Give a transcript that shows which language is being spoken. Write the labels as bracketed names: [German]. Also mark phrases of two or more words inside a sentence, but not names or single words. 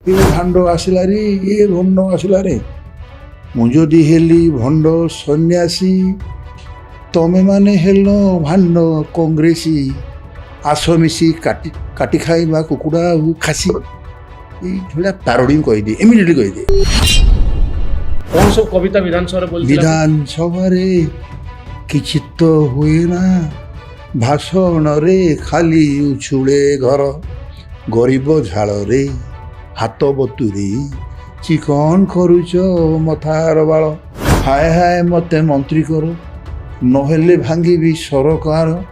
[Odia] ଏ ଭାଣ୍ଡ ଆସିଲାରେ ଏ ଭଣ୍ଡ ଆସିଲାରେ ମୁଁ ଯଦି ହେଲି ଭଣ୍ଡ ସନ୍ନ୍ୟାସୀ ତମେ ମାନେ ହେଲ ଭାଣ୍ଡ କଂଗ୍ରେସୀ ଆସ ମିଶି କାଟି କାଟି ଖାଇବା କୁକୁଡ଼ା ଆଉ ଖାସି ଏଇଭଳିଆ ପାରୋଡ଼ି କହିଦିଏ ଇମିଡ଼ିଏଟଲି କହିଦିଏ। [Hindi] कौन सब कविता विधानसभा बोलते [Odia] ବିଧାନସଭାରେ କିଛି ତ ହୁଏ ନା ଭାଷଣରେ ଖାଲି ଉଛୁଳେ ଘର ଗରିବ ଝାଳରେ ହାତ ବତୁରି ଚିକଣ କରୁଛ ମଥାର ବାଳ ହାୟ ହାୟ ମତେ ମନ୍ତ୍ରୀ କର ନହେଲେ ଭାଙ୍ଗିବି ସରକାର